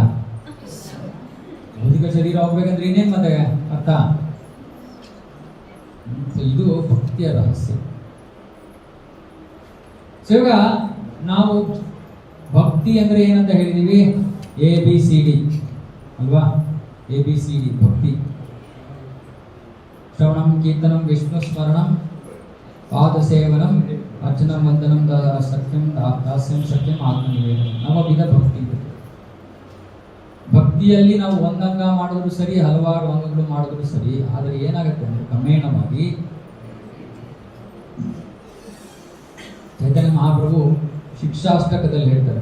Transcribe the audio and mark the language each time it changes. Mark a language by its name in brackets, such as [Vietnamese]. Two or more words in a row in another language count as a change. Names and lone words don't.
[Kannada] ಭೌತಿಕ ಶರೀರ ಹೋಗ್ಬೇಕಂದ್ರೆ ಇನ್ನೇನ್ ಮತ್ತೆ ಅರ್ಥ? ಇದು ಭಕ್ತಿಯ ರಹಸ್ಯ. ಇವಾಗ ನಾವು ಭಕ್ತಿ ಅಂದ್ರೆ ಏನಂತ ಹೇಳಿದೀವಿ? ABCD ಅಲ್ವಾ? ABCD ಭಕ್ತಿ. [Sanskrit] ಶ್ರವಣಂ, ಕೀರ್ತನಂ, ವಿಷ್ಣು ಸ್ಮರಣಂ, ಪಾದ ಸೇವನಂ, ಅರ್ಚನಂ, ವಂದನಂ, ಸತ್ಯಂ, ದಾಸ್ಯಂ, ಸತ್ಯಂ, ಆತ್ಮನಿವೇದನಂ. [Kannada] ನವವಿಧ ಭಕ್ತಿ. ಭಕ್ತಿಯಲ್ಲಿ ನಾವು ಒಂದಂಗ ಮಾಡಿದ್ರು ಸರಿ, ಹಲವಾರು ಅಂಗಗಳು ಮಾಡಿದ್ರು ಸರಿ. ಆದರೆ ಏನಾಗುತ್ತೆ ಅಂದ್ರೆ ಕ್ರಮೇಣವಾಗಿ ಚೈತನ್ಯ ಮಹಾಪ್ರಭು ಶಿಕ್ಷಾಷ್ಟಕದಲ್ಲಿ ಹೇಳ್ತಾರೆ.